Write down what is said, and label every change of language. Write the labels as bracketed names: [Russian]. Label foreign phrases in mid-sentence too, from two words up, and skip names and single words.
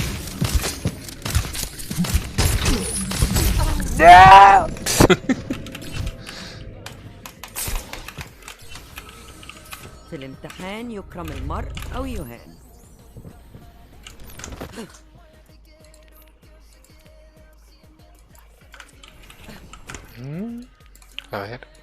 [Spanish] No! [Arabic] في الامتحان يكرم المرء أو يهان. [Spanish] A ver.